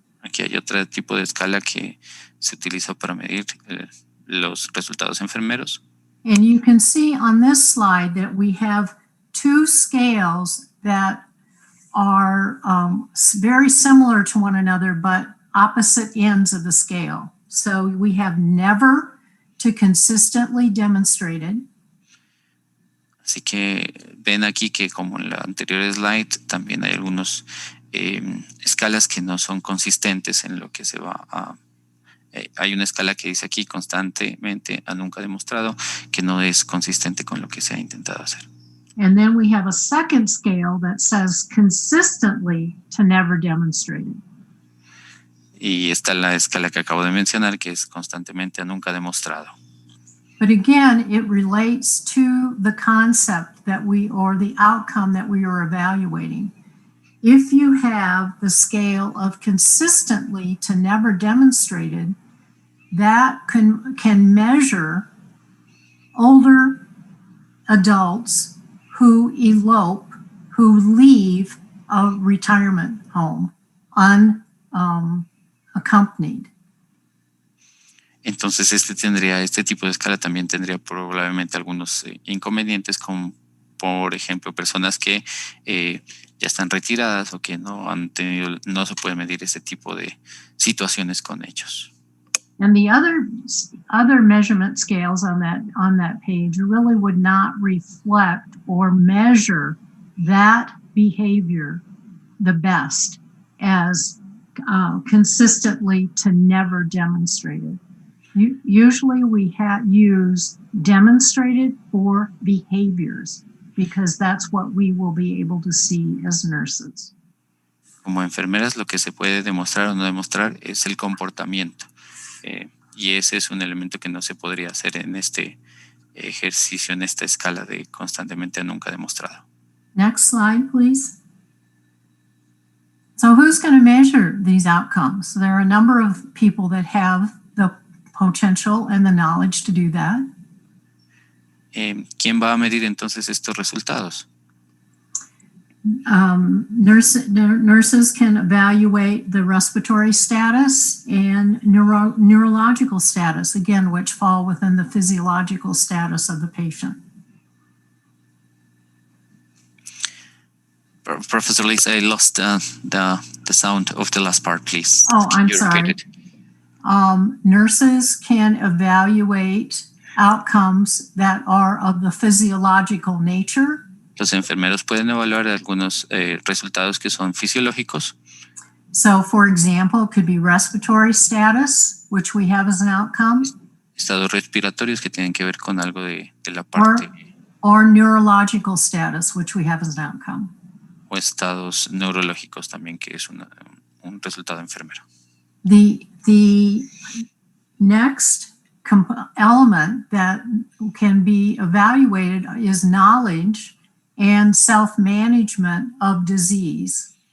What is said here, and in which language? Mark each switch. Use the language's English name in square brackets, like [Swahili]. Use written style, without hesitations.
[Spanish] Aquí hay otro tipo de escala que se utiliza para medir los resultados enfermeros. [English] And you can see on this slide that we have two scales that are very similar to one another, but opposite ends of the scale. So we have never to consistently demonstrated. [Spanish] Así que ven aquí que como en la anterior slide también hay algunos escalas que no son consistentes en lo que se va a... hay una escala que dice aquí constantemente a nunca demostrado que no es consistente con lo que se ha intentado hacer. [English] And then we have a second scale that says consistently to never demonstrated. [Spanish] Y está la escala que acabo de mencionar que es constantemente a nunca demostrado. [English] But again, it relates to the concept that or the outcome that we are evaluating. If you have the scale of consistently to never demonstrated, that can measure older adults who elope, who leave a retirement home unaccompanied. [Spanish] Entonces este tipo de escala también tendría probablemente algunos inconvenientes, como por ejemplo personas que ya están retiradas o que no se puede medir ese tipo de situaciones con ellos. [English] And the other measurement scales on that page really would not reflect or measure that behavior the best as consistently to never demonstrated. Usually we use demonstrated for behaviors because that's what we will be able to see as nurses. [Spanish] Como enfermeras lo que se puede demostrar o no demostrar es el comportamiento. Y ese es un elemento que no se podría hacer en este ejercicio, en esta escala de constantemente a nunca demostrado. [English] Next slide, please. So who's going to measure these outcomes? There are a number of people that have the potential and the knowledge to do that. [Spanish] ¿Quién va a medir entonces estos resultados? [English] Nurses can evaluate the respiratory status and neurological status, again, which fall within the physiological status of the patient. Professor Lisa, I lost the sound of the last part, please. Oh, I'm sorry. Nurses can evaluate outcomes that are of the physiological nature. [Spanish] Los enfermeros pueden evaluar algunos resultados que son fisiológicos. [English] So, for example, it could be respiratory status, which we have as an outcome. [Spanish] Estados respiratorios que tienen que ver con algo de la parte. [English] Or neurological status, which we have as an outcome. [Spanish] O estados neurológicos también, que es un resultado enfermero. [English] The next element that can be evaluated is knowledge and self-management of disease.